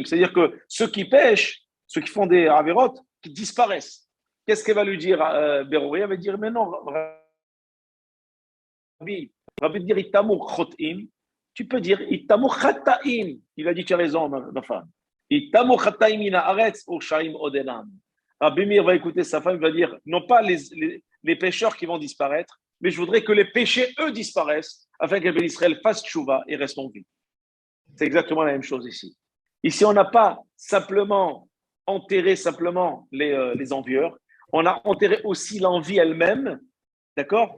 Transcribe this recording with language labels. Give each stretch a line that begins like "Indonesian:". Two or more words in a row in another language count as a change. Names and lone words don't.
French: C'est-à-dire que ceux qui pêchent, ceux qui font des avérotes, qui disparaissent. Qu'est-ce qu'elle va lui dire, Berouri? Elle va dire, mais non, Rabbi dire
Hebrew: יתמו חוטאים.
French: Tu peux dire
Hebrew: יתמו חטאים.
French: Il a dit, tu as raison, ma femme.
Hebrew: יתמו חטאים מן הארץ ורשעים עוד אינם.
French: Rabbi Meir va écouter sa femme, il va dire, non pas les pécheurs qui vont disparaître, mais je voudrais que les péchés, eux, disparaissent, afin que Israël fasse tchouva et reste en vie. C'est exactement la même chose ici. Ici, on n'a pas simplement enterré les envieurs, on a enterré aussi l'envie elle-même, d'accord?